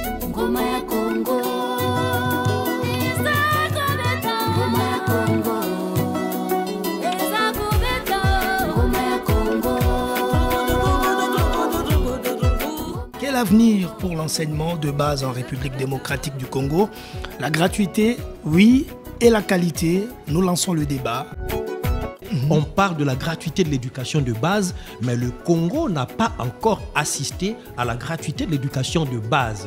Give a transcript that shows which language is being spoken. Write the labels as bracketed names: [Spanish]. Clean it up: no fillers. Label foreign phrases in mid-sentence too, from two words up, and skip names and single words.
[Lingala] Ngoma ya Congo. Ngoma ya Congo. Ngoma ya Congo. [French] Quel avenir pour l'enseignement de base en République démocratique du Congo? La gratuité, oui, et la qualité, nous lançons le débat. On parle de la gratuité de l'éducation de base, mais le Congo n'a pas encore assisté à la gratuité de l'éducation de base.